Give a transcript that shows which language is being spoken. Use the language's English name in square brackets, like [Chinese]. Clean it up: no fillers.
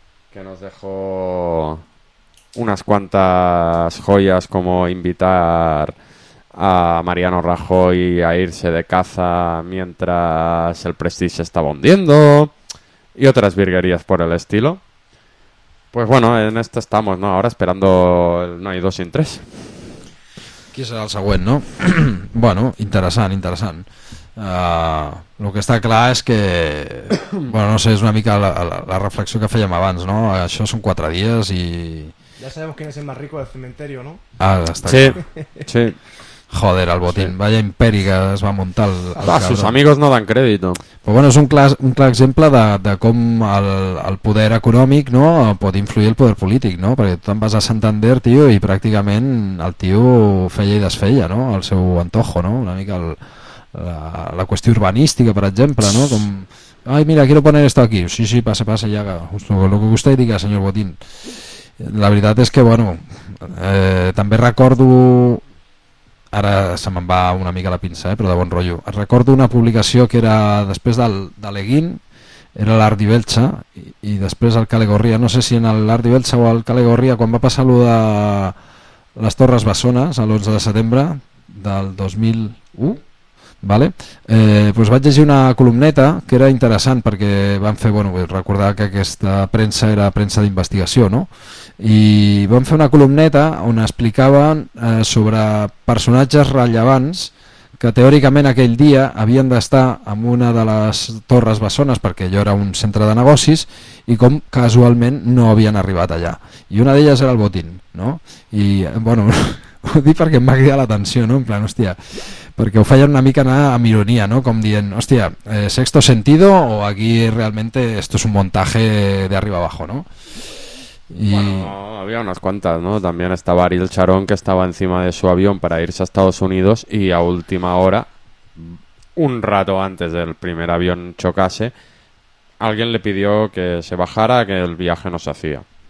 [Spanish] Que nos dejó unas cuantas joyas como invitar a Mariano Rajoy a irse de caza mientras el Prestige estaba hundiendo y otras virguerías por el estilo. Pues bueno, en esto estamos, ¿no? Ahora esperando el no hay dos sin tres. Aquí será [Catalan] el següent, [Spanish] ¿no? Bueno, interesante, interesante. [Catalan] Lo que està clar és que, bueno, no sé, és una mica la reflexió que fèiem abans, no? Això són 4 dies i... Ja sabem quin és el més ric del cementeri, no? Ah, està clar. Sí. Joder, el Botín, sí. Vaya imperi que es va muntar el cabre. [Spanish] Sus amigos no dan crèdit. [Catalan] Però bueno, és un clar exemple de com el poder econòmic, no, pot influir el poder polític, no? Perquè tu te'n vas a Santander, tio, i pràcticament el tio feia i desfeia, no? El seu antojo, no? Una mica la qüestió urbanística, per exemple, no? [Spanish] Com, ai, mira, quiero poner esto aquí. [Catalan] Sí, sí, passa, passa, ja, lo que vostè diga, senyor Botín. La veritat és que, bueno, també recordo, ara se me'n va una mica la pinça, però de bon rotllo, recordo una publicació que era després de Leguín, era l'Art di Belcha, i després el Calegorria, no sé si en l'Art di Belcha o el Calegorria, quan va passar allò de les Torres Bessones, l'11 de setembre del 2001, vale? Pues vaig llegir una columneta que era interessant perquè van fer, bueno, recordar que aquesta premsa era premsa d'investigació, no? I van fer una columneta on explicaven sobre personatges rellevants que teòricament aquell dia havien d'estar en una de les Torres Bessones perquè allò era un centre de negocis i com casualment no havien arribat allà. I una d'elles era el Botín, no? I, bueno, ho dic perquè em va cridar l'atenció, no? En plan, hòstia, perquè ho feien una mica anar amb ironia, no? Com dient, hòstia, [Spanish] sexto sentido o aquí realmente esto es un montaje de arriba abajo, no? Y... Bueno, no, había unas cuantas, ¿no? También estaba Ariel Charón, que estaba encima de su avión para irse a Estados Unidos y a última hora, un rato antes del primer avión chocase, alguien le pidió que se bajara, que el viaje no se hacía.